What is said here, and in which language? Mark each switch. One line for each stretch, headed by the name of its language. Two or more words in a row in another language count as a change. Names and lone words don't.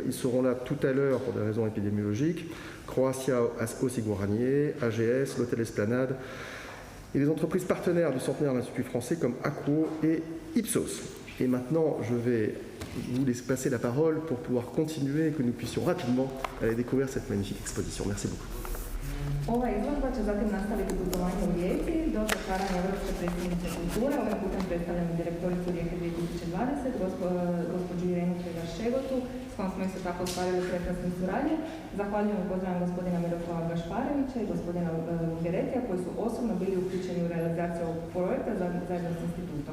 French: Ils seront là tout à l'heure pour des raisons épidémiologiques. Croatia Osiguranje, AGS, l'Hôtel Esplanade, et les entreprises partenaires du centenaire de l'Institut français comme Aquo et Ipsos. Et maintenant, je vais vous laisser passer la parole pour pouvoir continuer et que nous puissions rapidement aller découvrir cette magnifique exposition. Merci beaucoup.
Croatian: Ova izložba će zatim nastaviti putovanje u Rijeci do zatvaranja Europske predstavnice kulture. Ovim putem predstavljamo direktoricu Rijeke 2020, gospođu Irenu Kregar-Šegotu, s kojom smo isto tako ostvarili prekrasnu suradnju. Zahvaljujem i pozdravljam gospodina Miroslava Gašparevića i gospodina Longheretija koji su osobno bili uključeni u realizaciju ovog projekta zajedno s institutom.